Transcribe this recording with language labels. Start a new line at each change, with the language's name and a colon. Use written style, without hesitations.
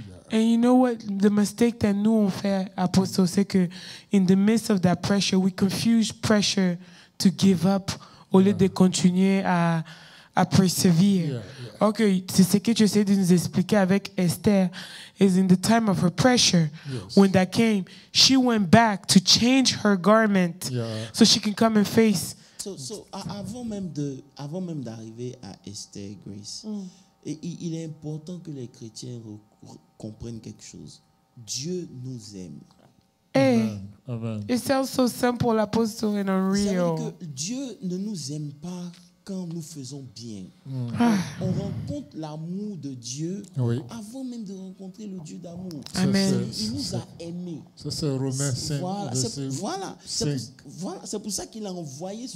English: And you know what? The mistake that
French: nous on fait,
English: Apostle,
French: c'est que
English: in the midst of that pressure, we confuse pressure to give up
French: au lieu de continuer à persévérer. Ok, c'est ce que tu essaies de nous expliquer avec Esther.
English: Is in the time of her pressure, when that came, she went back to change her garment so she can come and face.
French: So avant même d'arriver à Esther, Grace, et il est important que les chrétiens comprennent quelque chose. Dieu nous aime.
English: Hey, it sounds so simple, Apostle, and unreal.
French: C'est-à-dire que Dieu ne nous aime pas quand nous faisons bien. On rencontre l'amour de Dieu avant même de rencontrer le Dieu d'amour. Amen. Il nous a aimés. Ça, c'est Romains 5. C'est pour ça qu'il a envoyé.